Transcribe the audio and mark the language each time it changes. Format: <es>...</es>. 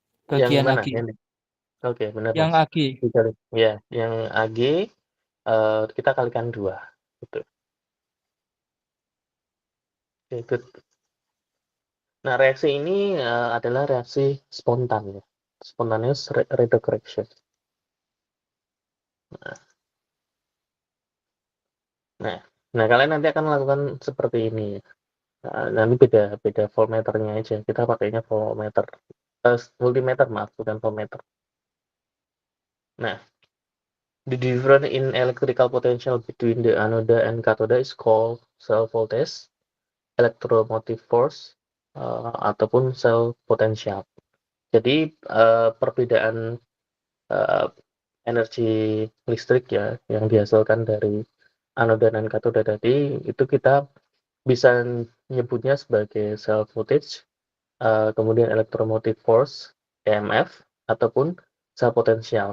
<id>Yang bagian mana? Ag. Oke, benar Yang Mas. Ag. Ya, yang Ag kita kalikan 2. Gitu.</id> <en>Oke, good.</en> <id>Nah, reaksi ini adalah reaksi spontan ya.</id> <en>Spontaneous redox reaction.</en> <id>Nah, kalian nanti akan melakukan seperti ini. Nanti beda voltmeternya aja. Kita pakainya voltmeter, multimeter maaf, bukan voltmeter.</id> <en>Nah, the difference in electrical potential between the anode and cathode is called cell voltage, electromotive force, ataupun cell potential.</en> <id>Jadi perbedaan energi listrik ya yang dihasilkan dari anoda dan katoda tadi itu kita bisa nyebutnya sebagai cell voltage, kemudian electromotive force (EMF) ataupun cell potensial.</id>